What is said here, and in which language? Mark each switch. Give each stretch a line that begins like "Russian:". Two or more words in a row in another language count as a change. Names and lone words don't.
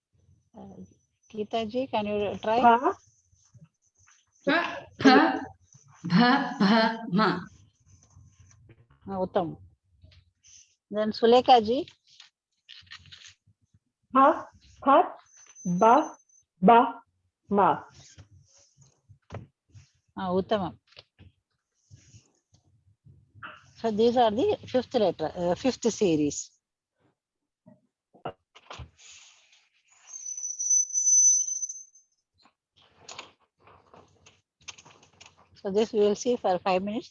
English: Geeta ji, can you try?
Sanskrit: Pa, Pa, pa, bha, ma.
English: Uttam. Then Sulekha ji.
Sanskrit: Ha, pat, ba, ba, ma.
English: Uttamam. So these are the fifth letter, fifth series. So this we will see for 5 minutes.